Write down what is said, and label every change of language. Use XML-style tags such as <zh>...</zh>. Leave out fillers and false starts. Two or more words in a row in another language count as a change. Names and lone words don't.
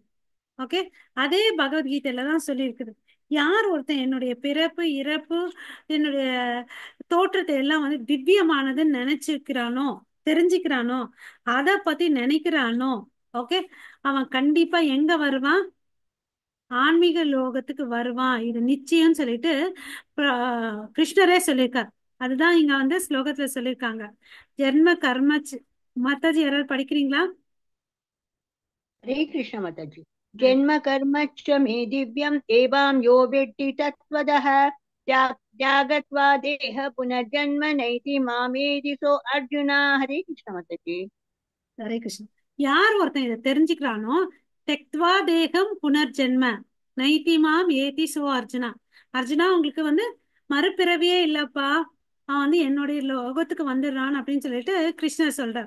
<ta>ஓகே, அதே பகவத்கீதையில தான் சொல்லி இருக்குது. யார் ஒருத்தன் என்னுடைய பிறப்பு, இறப்பு, என்னுடைய தோற்றத்தை எல்லாம் வந்து திவ்யமானதுன்னு நினைச்சுக்கிறானோ, தெரிஞ்சுக்கிறானோ, அதை பத்தி நினைக்கிறானோ, ஓகே, அவன் கண்டிப்பா எங்க வருவான்? ஆன்மீக லோகத்துக்கு வருவான். இது நிச்சயம் சொல்லிட்டு கிருஷ்ணரே சொல்லியிருக்கார். அதுதான் இங்க வந்து ஸ்லோகத்துல சொல்லியிருக்காங்க.</ta> <sa>जन्म कर्म</sa> <ta>மாதாஜி யாராவது படிக்கிறீங்களா?</ta> <hi>हरे कृष्ण माताजी।</hi> <sa>जन्म कर्म च मे दिव्यम् एवां यो वेत्ति तत्त्वतः त्यागत्वा देह पुनर्जन्म नैति मामेति सो अर्जुन।</sa> <hi>हरे कृष्ण माताजी।</hi> <ta>ஹரே கிருஷ்ணன். யார் ஒருத்தன் இதை தெரிஞ்சுக்கிறானோ,</ta> <sa>त्यक्त्वा देहं पुनर्जन्म नैति माम् एति सो अर्जुन.</sa> <ta>அர்ஜுனா உங்களுக்கு வந்து மறுபிறவியே இல்லப்பா, அவன் வந்து என்னுடைய லோகத்துக்கு வந்துடுறான் அப்படின்னு சொல்லிட்டு கிருஷ்ணர் சொல்றார்.</ta>